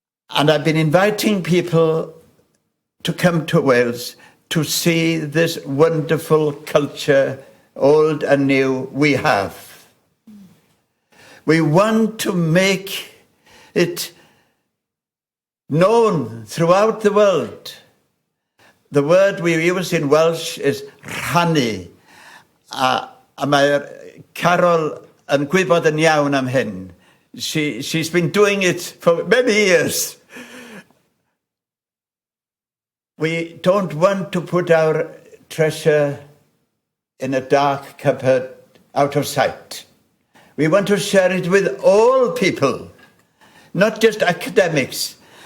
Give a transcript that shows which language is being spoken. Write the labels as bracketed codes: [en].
[en] And I've been inviting people to come to Wales to see this wonderful culture, old and new, we have. We want to make it known throughout the world. The word we use in Welsh is rhannu. [cy] A mae Carol yn gwybod yn iawn am hyn. [en] She's been doing it for many years. We don't want to put our treasure in a dark cupboard out of sight. We want to share it with all people, not just academics.